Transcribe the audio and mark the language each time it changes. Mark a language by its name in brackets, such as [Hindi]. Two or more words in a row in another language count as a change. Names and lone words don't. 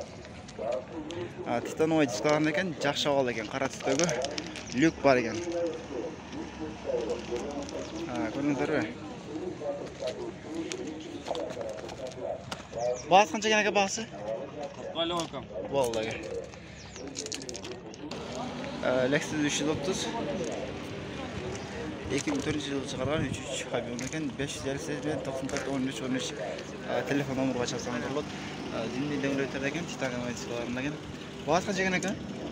[Uzbek] Titan diskalardan ekan, yaxshi oldi ekan. Qora tusdagi lyuk bor ekan. Ko'ringizlar. Bahas qancha ekan aka bahasi? 40 ekan. Bo'ldi aka. [Kazakh] Lexus 330 2004 жылы шығарған 3 Habion екен. 558 94 13 13 телефон номерға шақырсаңыз болады. Зимний дөңгелектер екен, титаниум дискаларында екен. Бағасы қанша екен екен?